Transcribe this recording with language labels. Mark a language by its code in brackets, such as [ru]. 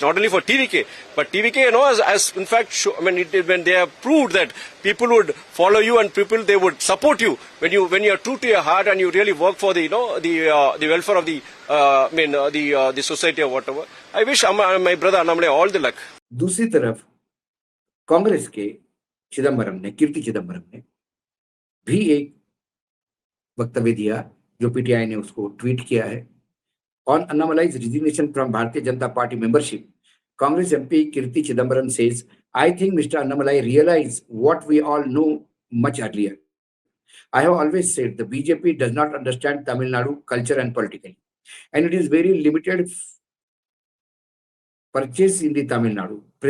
[en] Not only for TVK, but TVK, as in fact, when they have proved that people would follow you and they would support you when you are true to your heart and you really work for the welfare of the society or whatever. I wish my brother Annamalai all the luck. [hi] दूसरी तरफ कांग्रेस के चिदंबरम ने, कीर्ति चिदंबरम ने भी एक वक्तव्य दिया, जो पीटीआई ने उसको ट्वीट किया है। [en] On Annamalai's resignation from Bharatiya Janata Party membership, Congress MP Karti Chidambaram says, I think Mr. Annamalai realized what we all know much earlier. I have always said the BJP does not understand Tamil Nadu culture and politically, and it is very limited presence in the Tamil Nadu.